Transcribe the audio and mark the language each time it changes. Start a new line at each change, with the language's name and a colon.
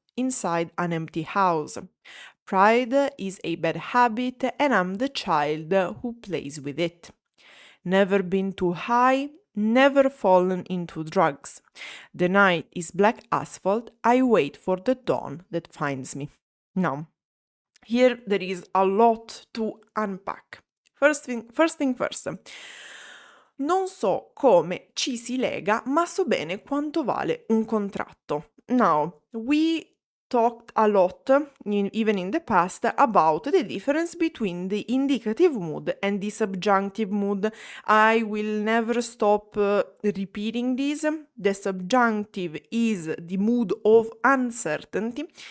English: inside an empty house. Pride is a bad habit, and I'm the child who plays with it. Never been too high, never fallen into drugs. The night is black asphalt, I wait for the dawn that finds me. Now, here there is a lot to unpack. First thing first.
Italian: Non so come ci si lega, ma so bene quanto vale un contratto.
English: Now, we talked a lot, even in the past, about the difference between the indicative mood and the subjunctive mood. I will never stop repeating this. The subjunctive is the mood of uncertainty.